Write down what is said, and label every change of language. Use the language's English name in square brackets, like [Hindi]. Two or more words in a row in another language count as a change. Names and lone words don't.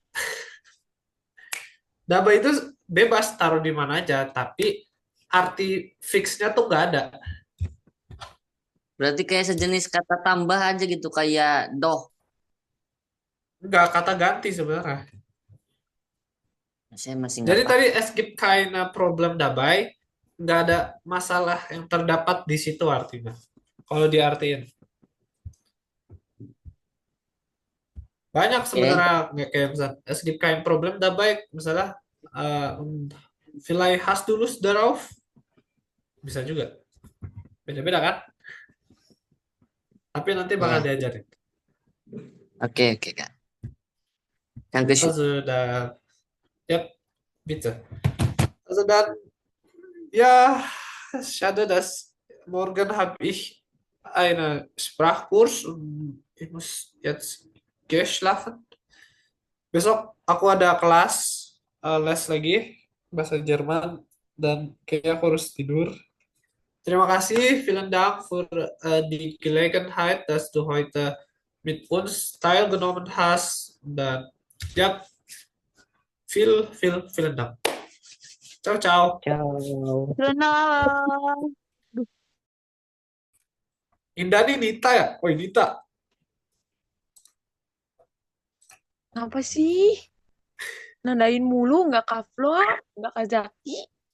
[Indonesian] Dabei itu bebas taruh di mana aja, tapi arti fixnya tuh nggak ada. Berarti kayak sejenis kata tambah aja gitu, [German] kayak doh. [Indonesian] Nggak, kata ganti sebenarnya. Saya masih Jadi nggak [German] tadi es gibt keine Problem dabei, [Indonesian] nggak ada masalah yang terdapat di situ artinya. Kalau diartiin. Banyak sebenarnya kayak misalnya [German] es gibt kein Problem dabei, [Indonesian] misalnya [German] vielleicht hast du Lust darauf, [Indonesian] bisa juga. Beda-beda kan? Tapi nanti bakal diajarin. Oke, Kak. [German] Dankeschön. Also dann, ja, bitte. Also dann, ja, schade, dass morgen habe ich einen Sprachkurs und ich muss jetzt geschlafen. [Indonesian] Besok aku ada kelas les lagi bahasa Jerman dan kayaknya aku harus tidur. Terima kasih, [German] vielen Dank für die Gelegenheit, dass du heute mit uns teilgenommen hast. [Indonesian] Dan ja, [German] vielen Dank. [Italian] Ciao, ciao. Ciao. [Indonesian] Indah nih Nita ya? Woi Nita. Apa sih? Nandain mulu, nggak Kak Flo, nggak Kak Zaki.